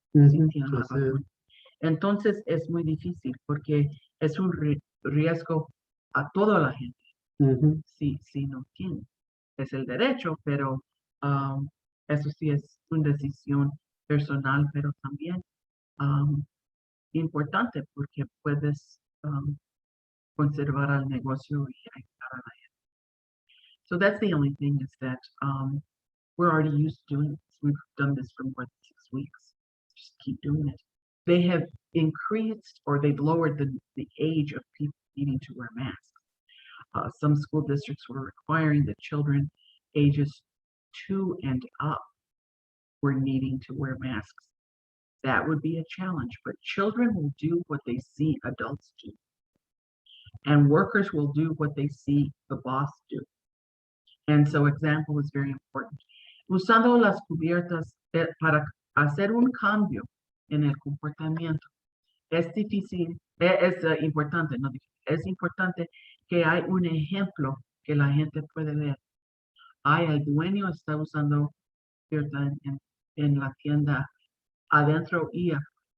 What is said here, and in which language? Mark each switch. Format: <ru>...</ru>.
<es>Si tienen la vacuna. Entonces es muy difícil porque es un riesgo a toda la gente si no tiene. Es el derecho, pero eso sí es una decisión personal, pero también importante porque puedes conservar al negocio y ayudar a la gente.</es> <en>So that's the only thing is that we're already used to doing this. We've done this for more than weeks. Just keep doing it. They have increased or they've lowered the age of people needing to wear masks. Some school districts were requiring that children ages 2 and up were needing to wear masks. That would be a challenge, but children will do what they see adults do. And workers will do what they see the boss do. And so example is very important.</en> <es>Usando las cubiertas para hacer un cambio en el comportamiento. Es difícil, es importante, no difícil, es importante que hay un ejemplo que la gente puede ver. El dueño está usando cubierta en la tienda adentro y afuera.</es>